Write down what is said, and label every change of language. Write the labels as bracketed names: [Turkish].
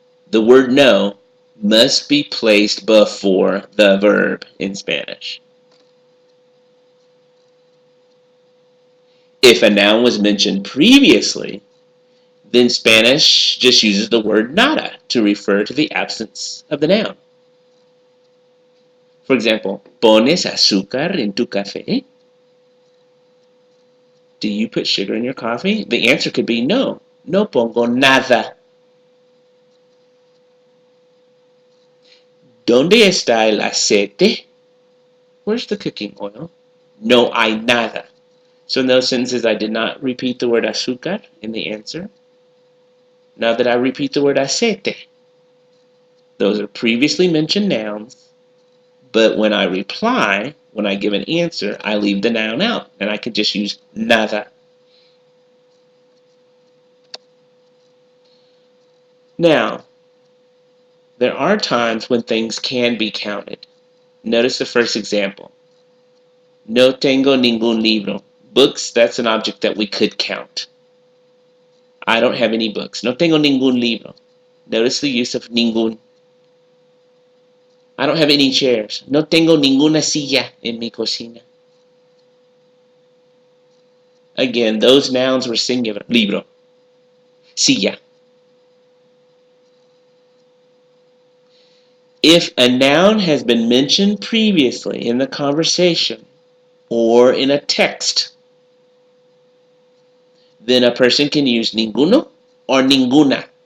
[English] The word no must be placed before the verb in Spanish. If a noun was mentioned previously, then Spanish just uses the word nada to refer to the absence of the noun. For example, [Spanish] ¿pones azúcar en tu café? [English] Do you put sugar in your coffee? The answer could be no. [Spanish] No pongo nada. ¿Dónde está el aceite? [English] Where's the cooking oil? [Spanish] No hay nada. [English] So in those sentences, I did not repeat the word azúcar in the answer. Now that I repeat the word aceite, those are previously mentioned nouns, but when I reply, when I give an answer, I leave the noun out, and I can just use nada. Now, there are times when things can be counted. Notice the first example. [Spanish] No tengo ningún libro. [English] Books, that's an object that we could count. I don't have any books. [Spanish] No tengo ningún libro. [English] Notice the use of ningún. I don't have any chairs. [Spanish] No tengo ninguna silla en mi cocina. [English] Again, those nouns were singular. Libro. Silla. If a noun has been mentioned previously in the conversation or in a text, then a person can use ninguno or ninguna.